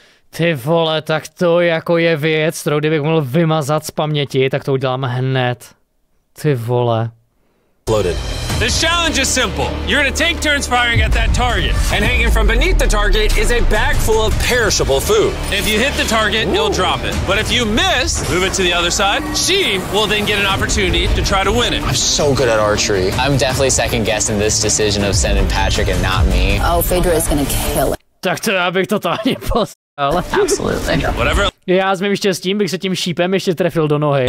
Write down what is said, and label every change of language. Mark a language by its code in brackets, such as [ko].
[cs] Ty vole, tak to jako je věc, kterou kdybych mohl vymazat z paměti, tak to udělám hned. Ty vole. [en] Uploaded. This challenge is simple. You're gonna take turns firing at that target. And hanging from beneath the target is a bag full of perishable food. If you hit the target, you'll drop it. But if you miss, move it to the other side. She will then get an opportunity to try to win it. I'm so good at archery. I'm definitely second guessing this decision of sending Patrick and not me. Oh, Phaedra is gonna kill it. [cs] Tak to já bych totálně poslal. [en] Absolutely. Whatever [cs] Já s mým štěstím bych se tím šípem ještě trefil do nohy.